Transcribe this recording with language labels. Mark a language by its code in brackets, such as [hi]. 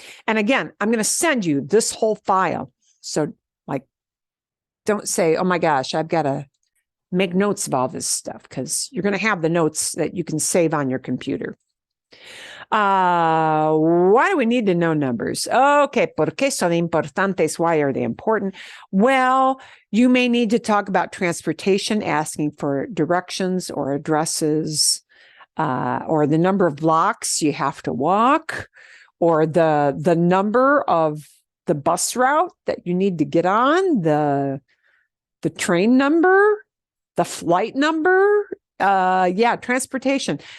[en] And again, I'm going to send you this whole file. So don't say, oh my gosh, I've got to make notes of all this stuff, because you're going to have the notes that you can save on your computer. Why do we need to know numbers? [es] Okay, ¿por qué son importantes? [en] Why are they important? Well, you may need to talk about transportation, asking for directions or addresses, or the number of blocks you have to walk, or the number of the bus route that you need to get on, the train number, the flight number, transportation.